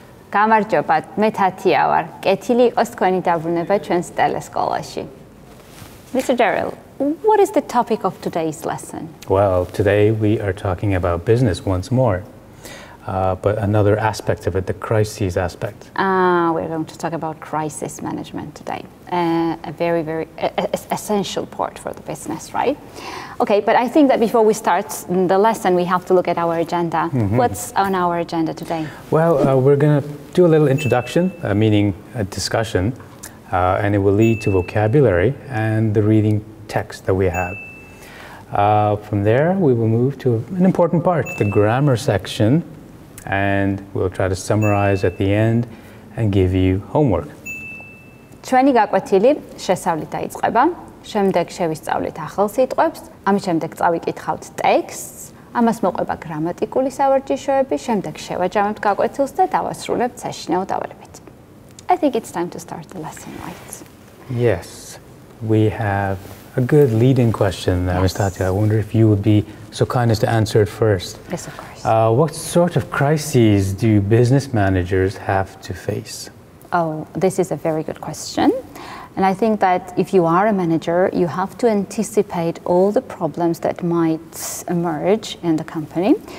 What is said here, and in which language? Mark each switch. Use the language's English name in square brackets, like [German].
[Georgian] გამარჯობათ, მე თათია ვარ. კეთილი იყოს თქვენი დაბრუნება ჩვენს ტელესკოლაში. [English] Mr. Daryl, what is the topic of today's lesson? Well, today we are talking about business once more, but another aspect of it, the crises aspect. We're going to talk about crisis management today. A very, very essential part for the business, right? Okay, but I think that before we start the lesson, we have to look at our agenda. What's on our agenda today? Well, we're going to do a little introduction, meaning a discussion, and it will lead to vocabulary and the reading text that we have. From there, we will move to an important part, the grammar section, and we'll try to summarize at the end and give you homework. [Georgian] ჩვენი გაკვეთილი შესავლით დაიწყება, შემდეგ შევისწავლით ახალ სიტყვებს, ამის შემდეგ წავიკითხავთ ტექსტს, ამას მოყვება გრამატიკული სავარჯიშოები, შემდეგ შევაჯამებთ გაკვეთილს და დავასრულებთ საშინაო დავალებით. [English] I think it's time to start the lesson, right? Yes, we have a good lead-in question, Ms. Tatia. I wonder if you would be so kind as to answer it first. Yes, of course. What sort of crises do business managers have to face? Oh, this is a very good question. And I think that if you are a manager, you have to anticipate all the problems that might emerge in the company.